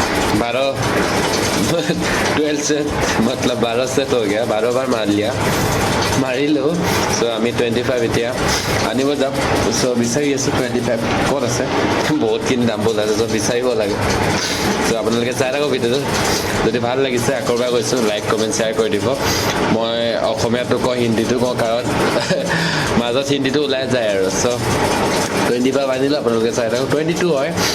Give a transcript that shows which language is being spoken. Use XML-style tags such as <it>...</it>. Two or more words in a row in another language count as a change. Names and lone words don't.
<hi>12 सेट मतलब 12 सेट हो गया 12 बार मार लिया</hi> <as>মাৰিলোঁ চ' আমি 25 এতিয়া আনিব যাম চ' বিচাৰি আছোঁ 25 ক'ত আছে বহুতখিনি ডাম্বল আছে চ' বিচাৰিব লাগে চ' আপোনালোকে চাই থাকক ভিডিঅ'টো যদি ভাল লাগিছে আকৌ এবাৰ কৈছোঁ</as> <en>like comment share</en> <as>কৰি দিব মই অসমীয়াটো কওঁ হিন্দীটো কওঁ কাৰণ মাজত হিন্দীটো ওলাই যায় আৰু চ' 25 আনিলোঁ আপোনালোকে চাই থাকক 22 হয়</as>